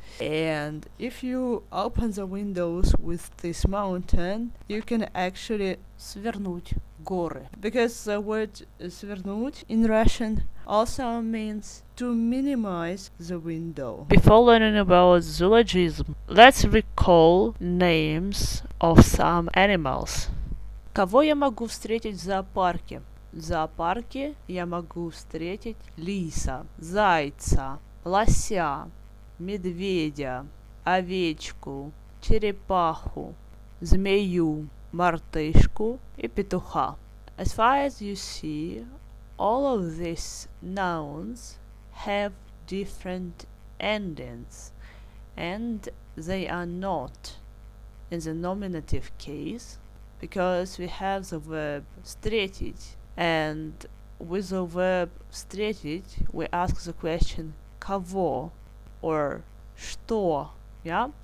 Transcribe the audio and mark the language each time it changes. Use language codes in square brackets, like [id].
[en] And if you open the windows with this mountain, you can actually [ru] свернуть горы. [en] Because the word свернуть in Russian also means to minimize the window. Before learning about zoologism, let's recall names of some animals. [ru] Кого я могу встретить в зоопарке? В зоопарке я могу встретить лиса, зайца, лося, медведя, овечку, черепаху, змею, мартышку и петуха. [en] As far as you see, all of these nouns have different endings, and they are not in the nominative case because we have the verb встретить, and with the verb встретить we ask the question кого or что, yeah?